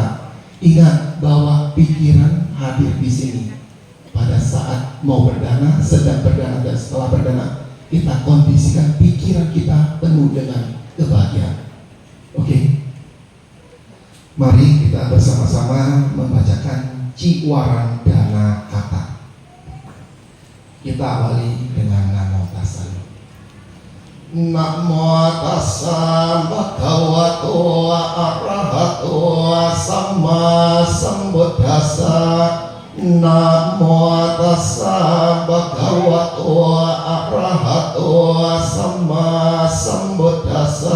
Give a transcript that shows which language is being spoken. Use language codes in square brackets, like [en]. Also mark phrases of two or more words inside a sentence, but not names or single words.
[id] Ingat bahwa pikiran hadir di sini pada saat mau berdana, sedang berdana dan setelah berdana. Kita kondisikan pikiran kita penuh dengan kebahagiaan. Oke, mari kita bersama-sama membacakan Ciwaran Dana Kata. Kita awali dengan Namo Tassa. [pi] Namo Tassa Bhagavato Arahato Samma Sambuddhassa. Namo Tassa Bhagavato Arahato Samma Sambuddhassa.